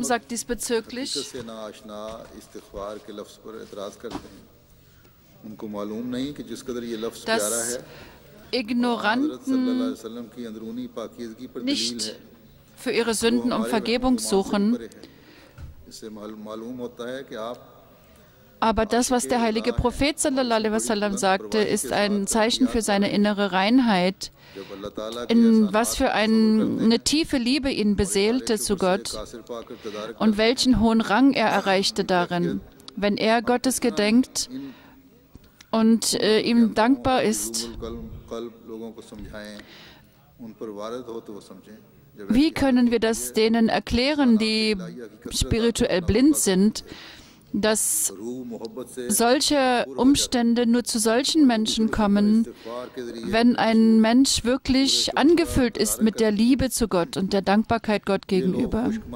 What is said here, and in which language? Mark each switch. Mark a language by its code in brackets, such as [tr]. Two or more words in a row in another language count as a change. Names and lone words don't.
[de] sagt diesbezüglich, dass Ignoranten nicht für ihre Sünden um Vergebung suchen. Aber das, was der heilige Prophet [ar] صلى الله عليه وسلم [de] sagte, ist ein Zeichen für seine innere Reinheit, in was für eine tiefe Liebe ihn beseelte zu Gott und welchen hohen Rang er erreichte darin. Wenn er Gottes gedenkt und ihm dankbar ist, wie können wir das denen erklären, die spirituell blind sind, dass solche Umstände nur zu solchen Menschen kommen, wenn ein Mensch wirklich angefüllt ist mit der Liebe zu Gott und der Dankbarkeit Gott gegenüber.